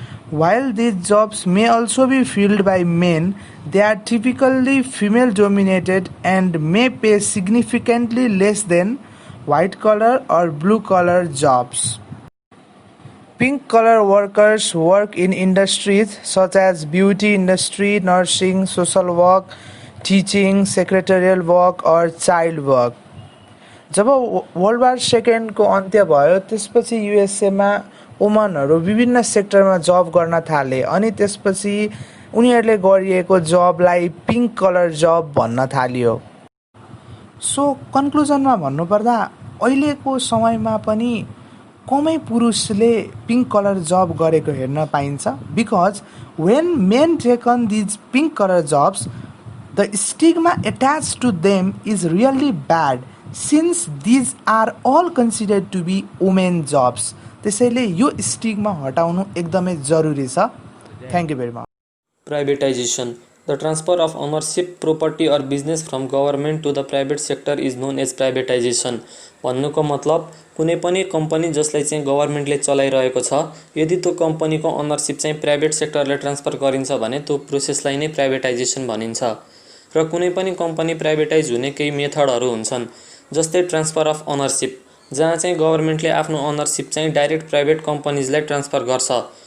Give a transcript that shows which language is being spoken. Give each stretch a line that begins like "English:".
English: While these jobs may also be filled by men, they are typically female-dominated and may pay significantly less than white-collar or blue-collar jobs. Pink-collar workers work in industries such as beauty industry, nursing, social work, teaching, secretarial work, or child work.
Nepali: Job world war सेकेन्डको अन्त्य भयो त्यसपछि युएसएमा वुमनहरू विभिन्न सेक्टरमा जब गर्न थाले अनि त्यसपछि उनीहरूले गरिएको जबलाई पिङ्क कलर जब भन्न थालियो। सो कन्क्लुजनमा भन्नुपर्दा अहिलेको समयमा पनि कमै पुरुषले पिङ्क कलर जब गरेको हेर्न पाइन्छ
English: Because when men take on these pink colour jobs the stigma attach to them is really bad since these are all considered to be women jobs.
Nepali: त्यसैले यो स्टिग्मा हटाउनु एकदमै जरुरी छ।
English: Thank you very much. Privatization. The transfer of ownership, property or business from government to the private sector is known as privatization.
Nepali: भन्नुको मतलब कुनै पनि कम्पनी जसलाई चाहिँ गभर्नमेन्टले चलाइरहेको छ यदि त्यो कम्पनीको ओनरशिप चाहिँ प्राइभेट सेक्टरले ट्रान्सफर गरिन्छ भने त्यो प्रोसेसलाई नै प्राइभेटाइजेसन भनिन्छ। र कुनै पनि कम्पनी प्राइभेटाइज हुने केही मेथडहरू हुन्छन् जस्तै ट्रान्सफर अफ ओनरशिप जहाँ चाहिँ गभर्नमेन्टले आफ्नो ओनरशिप चाहिँ डाइरेक्ट प्राइभेट कम्पनीजलाई ट्रान्सफर गर्छ।